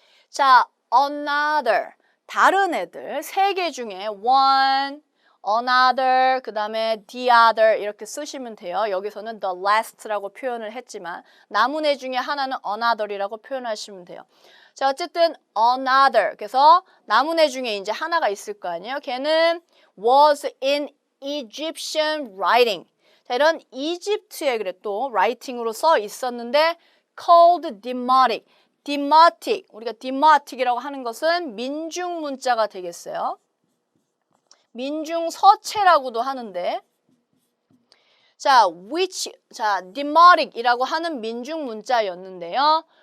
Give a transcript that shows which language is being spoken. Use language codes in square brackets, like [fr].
[ko] 자, another, 다른 애들 세 개 중에 one, another, 그 다음에 the other 이렇게 쓰시면 돼요. 여기서는 [en] the last [ko] 라고 표현을 했지만 남은 애 중에 하나는 another이라고 표현하시면 돼요. 자, 어쨌든 another, 그래서 남은 애 중에 이제 하나가 있을 거 아니에요. 걔는 [en] was in Egyptian writing. [ko] 자, 이런 이집트에 그래 또 라이팅으로 써 있었는데 [en] called demotic. [ko] demotic, 우리가 demotic이라고 하는 것은 민중 문자가 되겠어요. 민중 서체라고도 하는데 자, demotic이라고 하는 민중 문자였는데요.